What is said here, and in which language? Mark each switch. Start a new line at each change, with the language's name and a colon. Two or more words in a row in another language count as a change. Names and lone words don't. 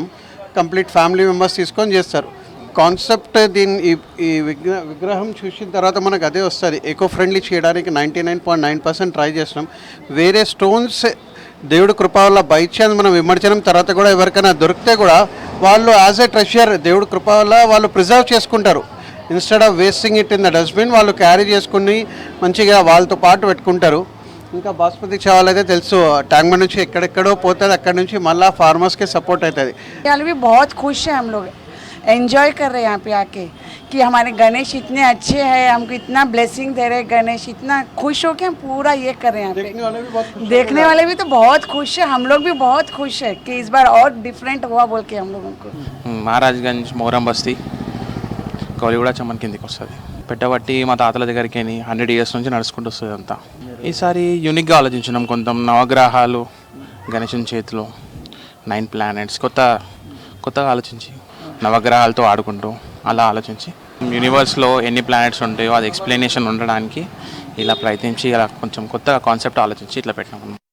English: complete family members
Telugu: తీసుకొని చేస్తారు. కాన్సెప్ట్ ఈ విగ్రహం చూసిన తర్వాత మనకు అదే వస్తుంది.
English: eco friendly
Telugu: చేయడానికి 99.9% ట్రై చేసినాం. వేరే స్టోన్స్ దేవుడి కృప వల్ల
English: by chance
Telugu: మనం విమర్శనం తర్వాత కూడా ఎవరికైనా దొరికితే కూడా వాళ్ళు
English: as a treasure
Telugu: దేవుడి కృప వల్ల వాళ్ళు ప్రిజర్వ్ చేసుకుంటారు.
English: instead of wasting it in the dustbin
Telugu: వాళ్ళు క్యారీ చేసుకుని మంచిగా వాళ్ళతో పాటు పెట్టుకుంటారు. ఇంకా
Hindi: बासमती चावल
Telugu: అయితే తెలుసు, ట్యాంక్ బండ్ నుంచి ఎక్కడెక్కడో పోతుంది, అక్కడ నుంచి మళ్ళీ ఫార్మర్స్కి సపోర్ట్ అవుతుంది.
Hindi: बहुत खुश है, हम लोग एंजॉय कर रहे हैं यहाँ पे आके कि हमारे गणेश इतने अच्छे हैं, हमको इतना ब्लेसिंग दे रहे हैं. गणेश इतना खुश हो के हम पूरा ये कर रहे हैं यहाँ पे. देखने वाले भी तो बहुत खुश है, हम लोग भी बहुत खुश है कि इस बार और डिफरेंट हुआ बोल के हम लोगों को.
Telugu: महाराजगंज मोहरम बस्ती గౌలిగూడ చమ్మన్ కిందికి వస్తుంది. పెట్టబట్టి మా తాతల దగ్గరికి 100 years నుంచి నడుచుకుంటూ వస్తుంది అంతా. ఈసారి యూనిక్గా ఆలోచించినాం, కొంత నవగ్రహాలు గణేశుని చేతిలో 9 planets కొత్తగా ఆలోచించి నవగ్రహాలతో ఆడుకుంటూ అలా ఆలోచించి యూనివర్స్లో ఎన్ని ప్లానెట్స్ ఉంటాయో అది ఎక్స్ప్లెనేషన్ ఉండడానికి ఇలా ప్రయత్నించి ఇలా కొంచెం కొత్తగా కాన్సెప్ట్ ఆలోచించి ఇట్లా పెట్టినాం.